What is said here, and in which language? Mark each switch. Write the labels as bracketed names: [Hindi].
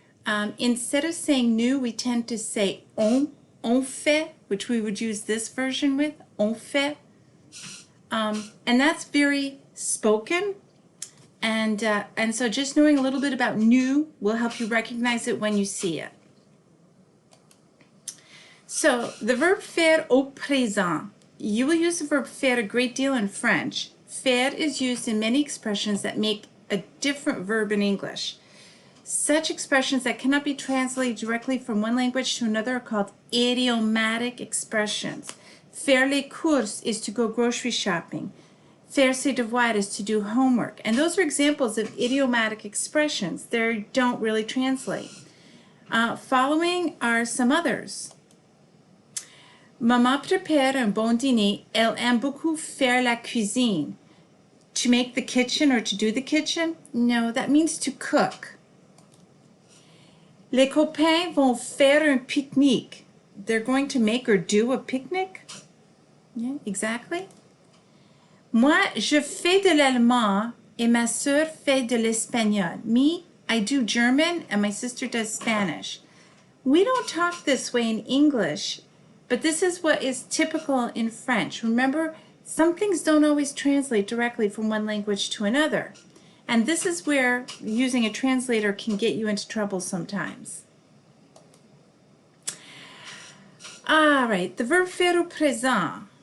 [English] Instead of saying nous, we tend to say on fait, which we would use this version with, on fait. And that's very spoken. And so just knowing a little bit about nous will help you recognize it when you see it. So the verb faire au présent. You will use the verb faire a great deal in French. Faire is used in many expressions that make a different verb in English. Such expressions that cannot be translated directly from one language to another are called idiomatic expressions. [French] Faire les courses [English] is to go grocery shopping. [French] Faire ses devoirs [English] is to do homework. And those are examples of idiomatic expressions. They don't really translate. Following are some others. [French] Maman prépare un bon dîner. Elle aime beaucoup faire la cuisine. [English] To make the kitchen or to do the kitchen? No, that means to cook. [French] Les copains vont faire un pique-nique. [English] They're going to make or do a picnic? Yeah, exactly. [French] Moi, je fais de l'allemand et ma sœur fait de l'espagnol. [English] Me, I do German and my sister does Spanish. We don't talk this way in English, but this is what is typical in French. Remember, some things don't always translate directly from one language to another. And this is where using a translator can get you into trouble sometimes. All right, the verb faire au présent.